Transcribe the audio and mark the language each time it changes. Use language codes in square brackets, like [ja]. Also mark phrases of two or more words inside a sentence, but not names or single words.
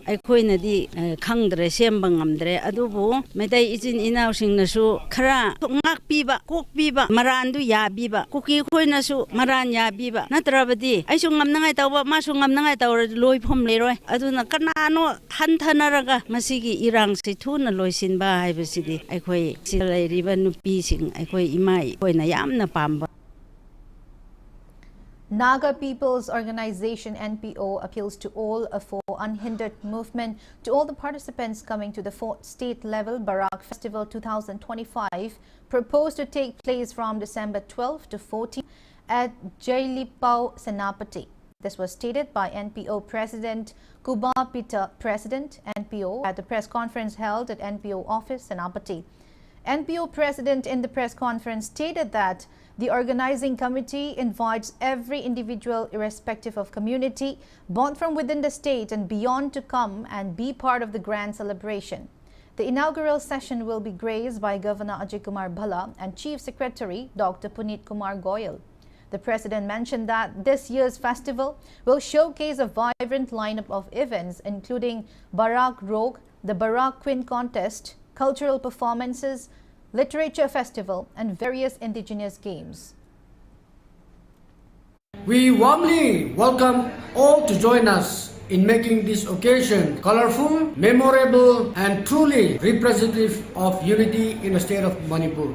[mni] aikhoina di khangdre sembang amdre adubu medai ijin inaw singnasu khara ngak piba kok piba marandu ya biba kuki khoina su maran ya biba natra badi ai su ngamnangai tawba ma su ngamnangai tawra loi phom leroi aduna kanano thanthana masigi irang si thuna loisinba haibasidi aikhoi silairiba nupi sing aikhoi imai koina yamna pamba. [en] Naga People's Organization NPO appeals to all for unhindered movement to all the participants coming to the 4th state level Barak Festival 2025 proposed to take place from December 12 to 14 at Jailipau Senapati. This was stated by NPO President Kuba Peter, President NPO, at the press conference held at NPO office Senapati. NPO President in the press conference stated that the organizing committee invites every individual irrespective of community, both from within the state and beyond, to come and be part of the grand celebration. The inaugural session will be graced by Governor Ajay Kumar Bhala and Chief Secretary Dr. Puneet Kumar Goyal. The President mentioned that this year's festival will showcase a vibrant lineup of events including Barak Rogue, the Barak Queen Contest, cultural performances, literature festival and various indigenous games. We warmly welcome all to join us in making this occasion colorful, memorable and truly representative of unity in the state of Manipur.